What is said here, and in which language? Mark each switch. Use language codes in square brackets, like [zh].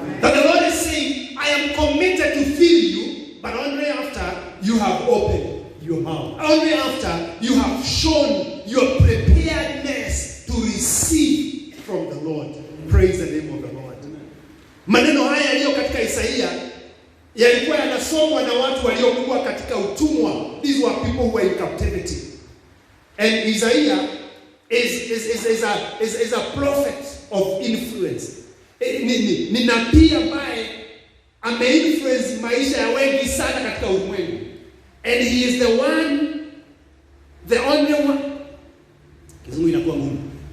[en] That the Lord is saying, I am committed to fill you, but only after you have opened your mouth. Only after you have shown your preparedness to receive from the Lord. Praise the name of the Lord. [sw] Maneno haya yaliyo katika Isaia yalikuwa yanasomwa na watu waliokuwa katika utumwa. [en] These were people who were in captivity. And Isaiah is a prophet of influence. [sw] Ni nabii ambaye ameinfluence maisha ya wengi sana katika ulimwengu. [en] And he is the only one. [sw] Kizungu inakuwa ngumu.